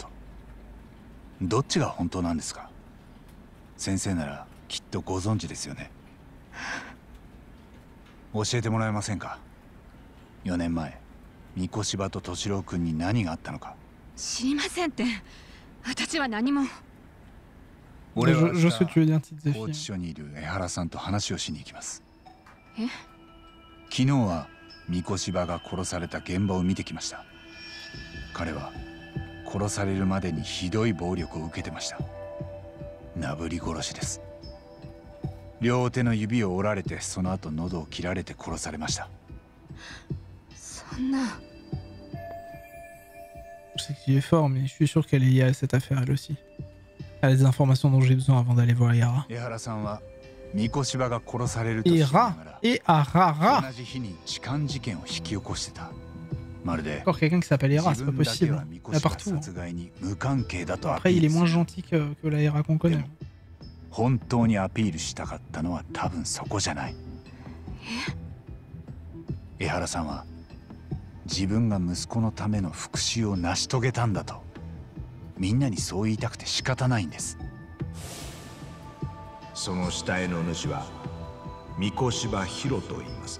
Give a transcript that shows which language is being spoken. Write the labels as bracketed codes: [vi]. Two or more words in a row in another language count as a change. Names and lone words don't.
[ja] どっちが本当なんですか？先生ならきっとご存知ですよね。教えてもらえませんか？4年前三越柴と敏郎君に何があったのか。知りませんって。私は何も。俺は [fr] Je sais ce que tu veux dire, petite [ja] 拘置 [fr] Zéphine. [ja] 所にいる江原さんと話をしに行きます。え？昨日は三越柴が殺された現場を見てきました。彼は殺されるまでにひどい暴力を受けてました。なぶり殺しです。両手の指を折られて、その後喉を切られて殺されました。そんな。 [fr] Je sais qu'il est fort, mais je suis sûr qu'elle est liée à cette affaire elle aussi. Elle a des informations dont j'ai besoin avant d'aller voir Yara. [ja] 江原さんは三越柴が殺されると知りながら [fr] Et Arara. [ja] 同じ日に痴漢事件を引き起こしてた。まるで [fr] Encore quelqu'un qui s'appelle Hera, [ja] 自 [fr] c'est pas [ja] 分だけ [fr] possible. [ja] は三 [fr] Il y [ja] 越 [fr] en a [ja] 柴 [fr] partout. [ja] 殺害に無関係だとア [fr] Après, [ja] ピ [fr] il [ja] ー [fr] est [ja] ル [fr] moins [ja] する。 [fr] gentil que la Hera qu'on connaît. [ja] 本当にアピールしたかったのは多分そこじゃない。江原さんは自分が息子のための復讐を成し遂げたんだとみんなにそう言いたくて仕方ないんです。その死体の主は三越柴博と言います。